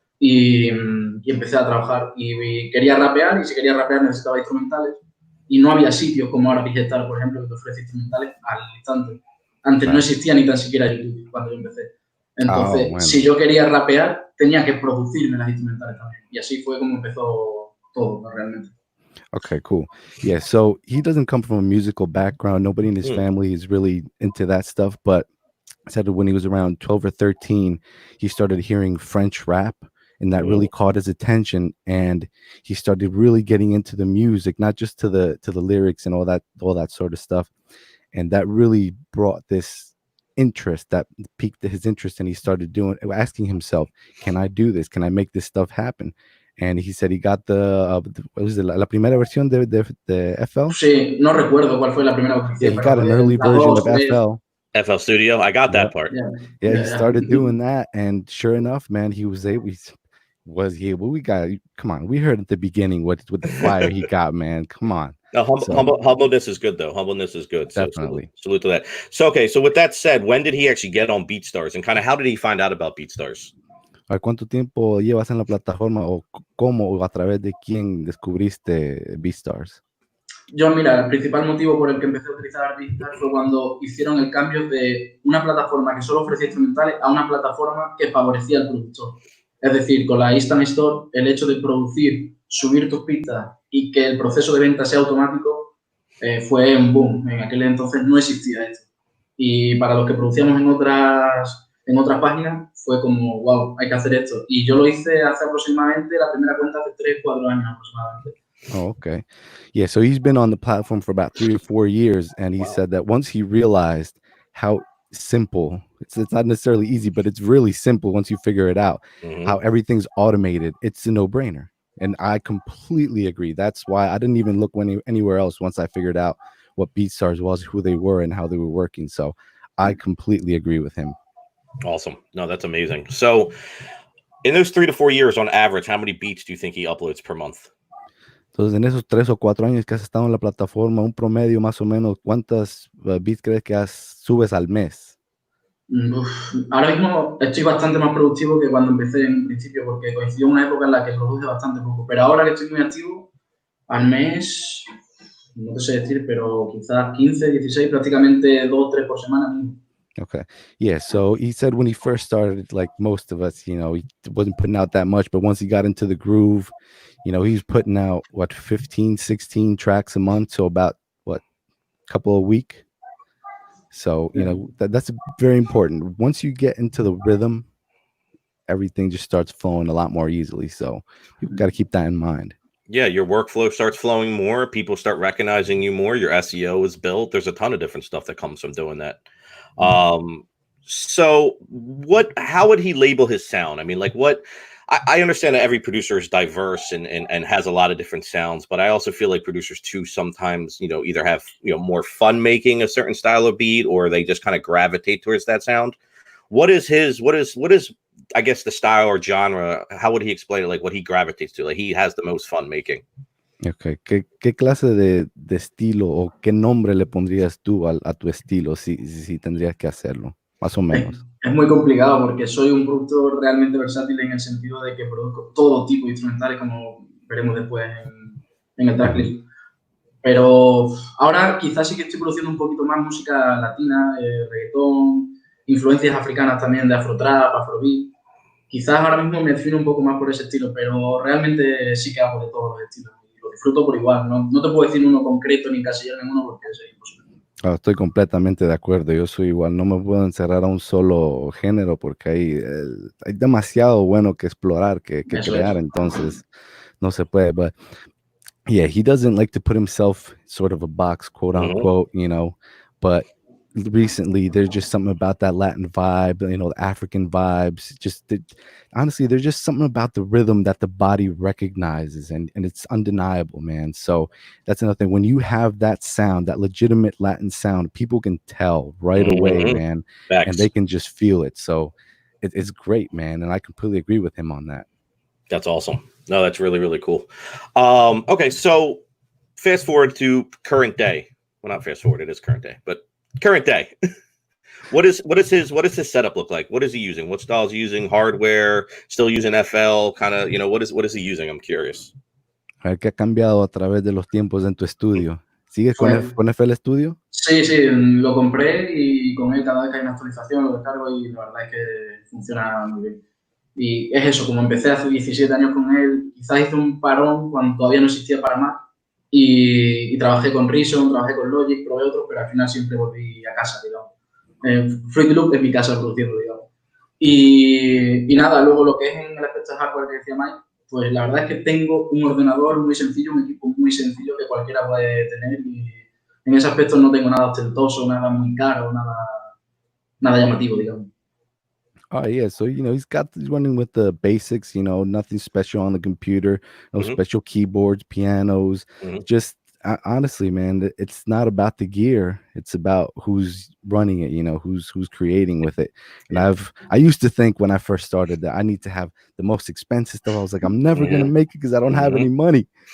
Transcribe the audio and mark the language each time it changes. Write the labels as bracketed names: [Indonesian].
[Spanish] y empecé a trabajar y quería rapear y si quería rapear necesitaba instrumentales y no había sitios como ahora Digital, por ejemplo, que te ofrece instrumentales al instante. Antes no Claro. existía ni tan siquiera YouTube cuando yo empecé. Entonces, bueno. si yo quería rapear, tenía que producirme las instrumentales también. Y así fue como empezó todo, ¿no? Realmente. [English] Okay, cool. Yeah, so he doesn't come from a musical background. Nobody in his family is really into that stuff, but said when he was around 12 or 13, he started hearing French rap and that really caught his attention and he started really getting into the music, not just to the lyrics and all that sort of stuff. And that really brought this interest that piqued his interest and he started asking himself, can I do this? Can I make this stuff happen? And he said he got what was it, [Spanish] la primera versión de FL? Sí, no recuerdo cuál fue la primera que [English] Yeah, [Spanish] hice, [English] he [Spanish] pero [English] got an early [Spanish] las [English] version of [Spanish] dos, tres. [English] FL. FL Studio. I got that part. Yeah, he started doing that, and sure enough, man, he was able. We got. Come on, we heard at the beginning with the fire he got, man. Come on. No, humbleness is good though. Humbleness is good. So Definitely. salute to that. So okay, so with that said, when did he actually get on BeatStars, and kind of how did he find out about BeatStars? [Spanish] ¿Cuánto tiempo llevas en la plataforma o cómo o a través de quién descubriste BeatStars? Yo, mira, el principal motivo por el que empecé a utilizar Digital fue cuando hicieron el cambio de una plataforma que solo ofrecía instrumentales a una plataforma que favorecía al productor. Es decir, con la Instant Store, el hecho de producir, subir tus pistas y que el proceso de venta sea automático fue un boom. En aquel entonces no existía esto. Y para los que producíamos en otras páginas fue como, wow, hay que hacer esto. Y yo lo hice hace aproximadamente, la primera cuenta hace 3, 4 años aproximadamente. [English] Oh, okay. Yeah, so he's been on the platform for about 3 or 4 years, and he said that once he realized how simple, it's not necessarily easy, but it's really simple once you figure it out, how everything's automated, it's a no-brainer. And I completely agree. That's why I didn't even look anywhere else once I figured out what BeatStars was, who they were, and how they were working. So I completely agree with him. Awesome. No, that's amazing. So in those 3 to 4 years on average, how many beats do you think he uploads per month? [Spanish] Entonces, en esos 3 o 4 años que has estado en la plataforma, un promedio más o menos, ¿cuántas beats crees que subes al mes? Ahora mismo estoy bastante más productivo que cuando empecé en principio, porque coincidió una época en la que produje bastante poco. Pero ahora que estoy muy activo, al mes, no te sé decir, pero quizás 15, 16, prácticamente 2 o 3 por semana. [English] Okay. Yeah. So he said when he first started, like most of us, he wasn't putting out that much, but once he got into the groove, he was putting out 15, 16 tracks a month. So about couple a week. So, that's very important. Once you get into the rhythm, everything just starts flowing a lot more easily. So you've got to keep that in mind. Yeah, your workflow starts flowing more. People start recognizing you more. Your SEO is built. There's a ton of different stuff that comes from doing that. So how would he label his sound? I mean, like I understand that every producer is diverse and has a lot of different sounds, but I also feel like producers too sometimes, either have, more fun making a certain style of beat or they just kind of gravitate towards that sound. What is I guess the style or genre? How would he explain it? Like what he gravitates to? Like he has the most fun making. Okay. [Spanish] ¿Qué clase de estilo o qué nombre le pondrías tú a tu estilo si tendrías que hacerlo? Más o menos. Es muy complicado porque soy un productor realmente versátil en el sentido de que produzco todo tipo de instrumentales, como veremos después en el tracklist. Pero ahora quizás sí que estoy produciendo un poquito más música latina, reggaetón, influencias africanas también de afrotrap, afrobeat. Quizás ahora mismo me defino un poco más por ese estilo, pero realmente sí que hago de todos los estilos y lo disfruto por igual. No te puedo decir uno concreto ni encasillar en uno porque es imposible. Estoy completamente de acuerdo. Yo soy igual. No me puedo encerrar a un solo género porque hay demasiado bueno que explorar, que crear. Entonces, no se puede. [English] But yeah, he doesn't like to put himself sort of a box, quote unquote, but recently there's just something about that Latin vibe, the African vibes. Honestly, there's just something about the rhythm that the body recognizes and it's undeniable, man. So that's another thing. When you have that sound, that legitimate Latin sound, people can tell right away, man. Facts. And they can just feel it. So it's great, man. And I completely agree with him on that. That's awesome. No, that's really, really cool. Okay, so fast forward to current day. Well, not fast forward, it is current day, but current day. What is his setup look like? What is he using? What style is he using? Hardware, still using FL, kind of, what is he using? I'm curious. [Spanish] A ver qué ha cambiado a través de los tiempos en tu estudio. ¿Sigues con, Pues, con FL Studio? sí, sí, lo compré y con él cada vez que hay una actualización lo descargo y la verdad es que funciona muy bien. Y es eso, como empecé hace 17 años con él, quizás hice un parón cuando todavía no existía para más y trabajé con Reason, trabajé con Logic, probé otros, pero al final siempre volví a casa, digamos. Fruity Loop es mi casa produciendo, digamos. Y nada, luego lo que es en el aspecto de hardware que decía Mike, pues la verdad es que tengo un ordenador muy sencillo, un equipo muy sencillo que cualquiera puede tener y en ese aspecto no tengo nada ostentoso, nada muy caro, nada llamativo, digamos. [English] Oh yeah, so he's running with the basics, nothing special on the computer, no special keyboards, pianos. Just honestly, man, it's not about the gear; it's about who's running it. Who's creating with it. And I used to think when I first started that I need to have the most expensive stuff. I was like, I'm never gonna make it because I don't have any money.